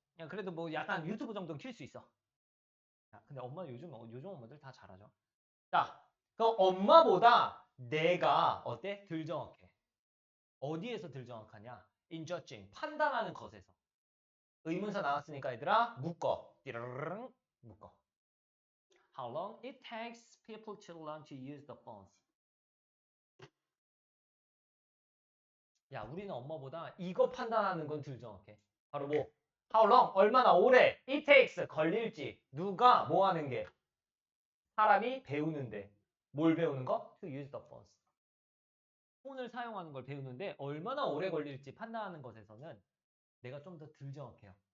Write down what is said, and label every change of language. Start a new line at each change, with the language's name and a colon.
Korean: 그냥 그래도 뭐 약간 유튜브 정도 킬 수 있어. 자, 근데 엄마 요즘 엄마들 다 잘하죠. 자, 그 엄마보다 내가 어때? 덜 정확해. 어디에서 덜 정확하냐?
English: in judging.
Korean: 판단하는 것에서. 의문사 나왔으니까 얘들아 묶어. 띠르르릉 묶어.
English: How long it takes people to learn to use the phones.
Korean: 야, 우리는 엄마보다 이거 판단하는 건 덜 정확해. 바로 뭐?
English: How long?
Korean: 얼마나 오래?
English: It takes.
Korean: 걸릴지. 누가 뭐 하는 게? 사람이 배우는데. 뭘 배우는 거?
English: To use the phones.
Korean: 폰을 사용하는 걸 배우는데 얼마나 오래 걸릴지 판단하는 것에서는 내가 좀 더 덜 정확해요.